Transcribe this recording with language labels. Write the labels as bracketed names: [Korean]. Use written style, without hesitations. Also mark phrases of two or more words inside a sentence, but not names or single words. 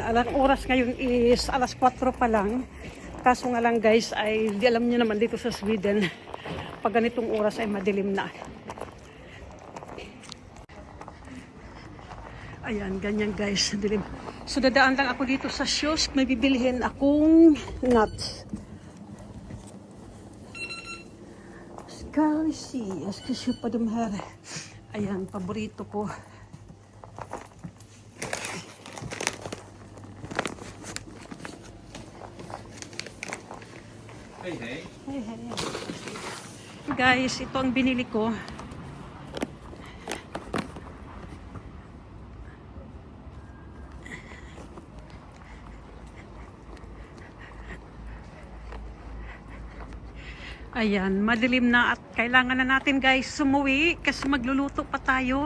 [Filipino] Alang oras ngayon is alas 4 pa lang. Kaso nga lang guys, ay di alam niyo naman dito sa Sweden, pag ganitong oras ay madilim na. Ayan, ganyan guys, dilim. So dadaan lang ako dito sa kiosk, may bibilihin akong nuts. [Swedish] Ska vi se, jag ska köpa de här. [Filipino] Ayan, paborito ko. [Swedish] Hej, hej. [Filipino] Hey, hey. Guys, ito ang binili ko. Ayan, madilim na at kailangan na natin guys sumuwi kasi magluluto pa tayo.